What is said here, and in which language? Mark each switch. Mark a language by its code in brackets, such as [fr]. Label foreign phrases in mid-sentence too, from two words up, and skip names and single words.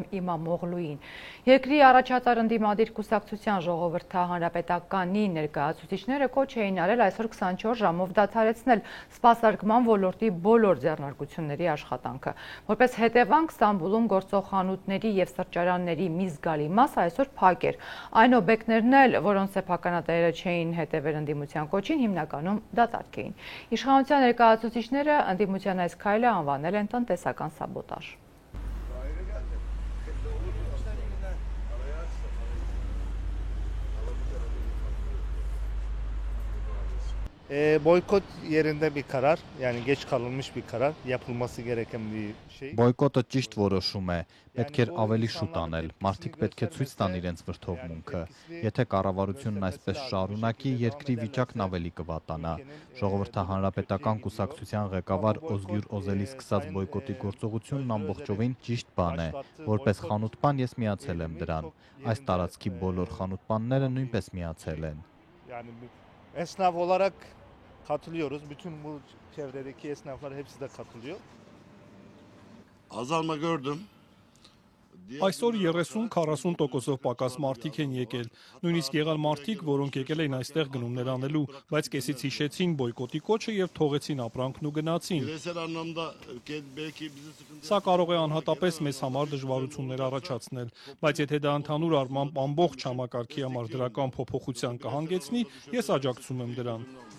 [hy] Իմամօղլուին։ Երկրի առաջատար ընդդիմադիր կուսակցության ժողովրդահանրապետականի ներկայացուցիչները կոչ էին արել այսօր 24 ժամով դադարեցնել սպասարկման ոլորտի բոլոր ձեռնարկությունների աշխատանքը։ Որպես հետևանք Ստամբուլում գործող խանութների եւ սրճարանների մի զգալի մասը այսօր փակ էր։ Այն օբյեկտներն էլ, որոնց սեփականատերերը չէին հետևել ընդդիմության կոչին, հիմնականում դատարկ էին։ Իշխանության ներկայացուցիչները ընդդիմության այս քայլը անվանել են տնտեսական սաբոտաժ։ [tr] Boykot yerinde bir karar, yani geç kalınmış bir karar, yapılması gereken bir şey. [hy] Բոյկոտը ճիշտ որոշում է, պետք էր ավելի շուտ անել, մարդիկ պետք է ցույց տան իրենց վրդովմունքը, եթե կառավարությունն այսպես շարունակի, երկրի վիճակն ավելի կվատանա։ Ժողովրդահանրապետական կուսակցության ղեկավար Օզգյուր Օզելի սկսած բոյկոտի գործողությունն ամբողջովին ճիշտ բան է, որպես խանութպան ես միացել եմ դրան, այս տարածքի բոլոր խանութպանները nույնպես միացել են։ [tr] Yani esnaf olarak katılıyoruz, bütün bu çevredeki esnaflar hepsi de katılıyor. Azalma gördüm. [hy] Այսօր 30-40%-ով պակաս մարդիկ են եկել։ Նույնիսկ եղան մարդիկ, որոնք եկել էին այստեղ գնումներ անելու, բայց կեսից հիշեցին բոյկոտի կոչը եւ թողեցին ապրանքն ու գնացին։ Սա կարող է անհատապես մեզ համար դժվարություններ առաջացնել, բայց եթե դա ընդհանուր առմամբ ամբողջ համակարգի համար դրական փոփոխության կհանգեցնի, ես աջակցում եմ դրան։